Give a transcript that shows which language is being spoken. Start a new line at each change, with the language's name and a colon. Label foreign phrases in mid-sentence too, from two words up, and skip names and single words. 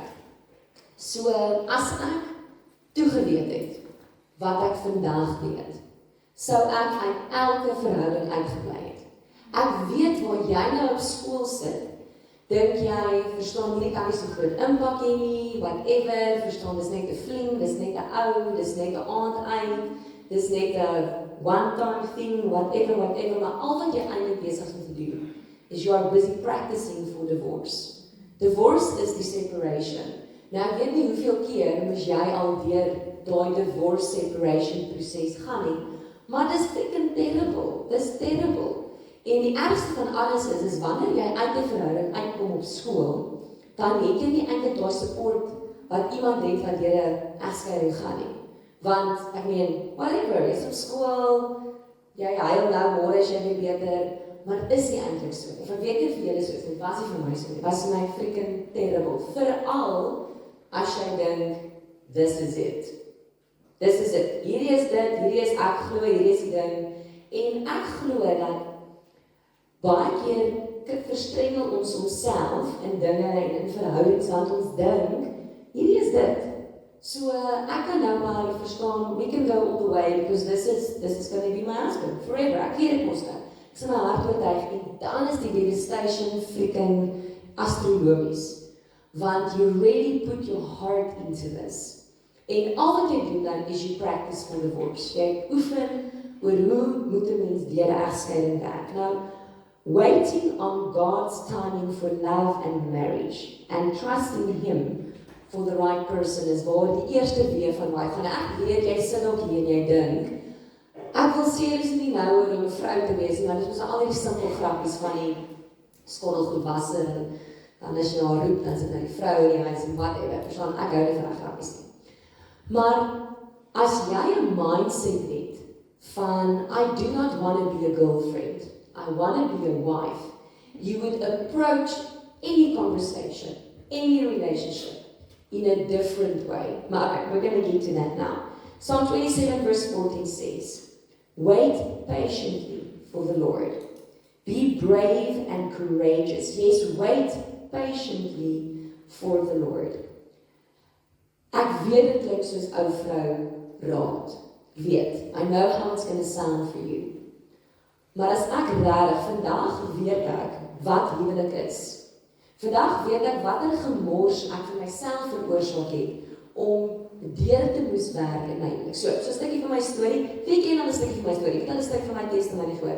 Afrikaans: So, as ek toegeweet het, wat ek vandag weet, sou ek uit elke verhouding uitgebly het. Ek weet waar jy nou op skool sit, Dink jy, verstaan hierdie kan nie so groot impak hê nie, whatever, verstaan, dis net 'n fling, dis net 'n ou, dis net 'n aand, dis net 'n
English: one-time thing,
Afrikaans: whatever, maar al wat jy eintlik besig is om te doen, is
English: you are busy practicing for divorce.
Afrikaans: Divorce is die separation. Nou, ek weet nie hoeveel keer moes jy al deur daai
English: divorce separation
Afrikaans: proses gaan nie, maar dis
English: freaking terrible,
Afrikaans: dis terrible. En die ergste van alles is wanneer jy uit 'n verhouding uitkom op skool, dan het jy nie eintlik daai support wat iemand het wat deur 'n egskeiding gaan nie. Want, ek meen, whatever, jy's op skool, jy huil nou, môre is jy weer beter, maar is nie eintlik so. Ek weet nie vir julle so is, dit was nie vir my so nie, was my
English: freaking terrible.
Afrikaans: Veral, as jy dink,
English: this is it. This is it.
Afrikaans: Hierdie is dit, hierdie is ek glo, hierdie is die ding. En ek glo dat baie keer verstrengel ons onsself in dinge en in verhoudings want ons dink, hierdie is dit. So ek kan nou maar verstaan,
English: we can go all the way because this is going to be my husband forever.
Afrikaans: Ek weet dit mos nou. Ek sê my hart oortuig en dan is die devastation freaking astronomies.
English: Want you really put your heart into this.
Afrikaans: En al wat jy doen dan is
English: you practice for divorce.
Afrikaans: Jy oefen oor hoe moet 'n mens deur 'n egskeiding werk. Nou,
English: waiting on God's timing for love and marriage and trusting Him for the right person
Afrikaans: is waar die eerste week van my gaan ek weet jy sit ook hier en jy dink ek wil sê dis nie nou oor om 'n vrou te wees nie, maar dit is al die simpel grappies van die skottelgoed wasser en dan as jy haar roep, dan sit nou die vrou in die huis en whatever, verstaan, ek hou nie van die grappies nie. Maar as jy 'n mindset het van
English: I do not want to be a girlfriend, I want to be a wife, you would approach any conversation, any relationship in a different way. Maar okay, we're going to get to that now. Psalm 27 verse 14 says, wait patiently for the Lord. Be brave and courageous. Yes, wait patiently for the Lord.
Afrikaans: Ek weet dit klink soos ou vrou raad. Weet,
English: I know how it's going to sound for you.
Afrikaans: Maar as ek regtig vandag weet ek wat huwelik is. Vandag weet ek watter gemors ek vir myself veroorsaak het om deur te moes werk in my huwelik. So 'n stukkie van my storie, wie ken al 'n stukkie van my storie? Ek het al 'n stuk van my testimonie gehoor.